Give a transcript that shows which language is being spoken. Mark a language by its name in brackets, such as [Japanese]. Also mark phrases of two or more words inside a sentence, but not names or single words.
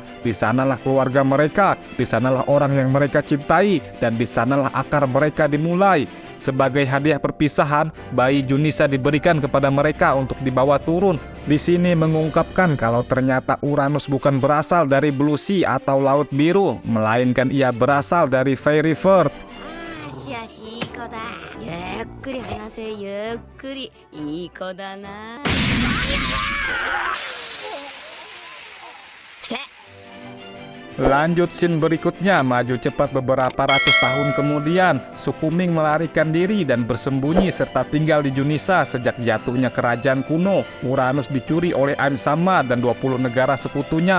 [Indonesian] Di sanalah keluarga mereka, di sanalah orang yang mereka cintai, dan di sanalah akar mereka dimulai. Sebagai hadiah perpisahan, bayi Junisa diberikan kepada mereka untuk dibawa turun. Di sini mengungkapkan kalau ternyata Uranus bukan berasal dari Blue Sea atau Laut Biru, melainkan ia berasal dari Fairyford. [Japanese] よしいい子だ。ゆっくり話せ、ゆっくり。いい子だな。 [Indonesian] Lanjut scene berikutnya, maju cepat beberapa ratus tahun kemudian, suku Ming melarikan diri dan bersembunyi serta tinggal di Junisa sejak jatuhnya kerajaan kuno. Uranus dicuri oleh Aim Sama dan 20 negara sekutunya.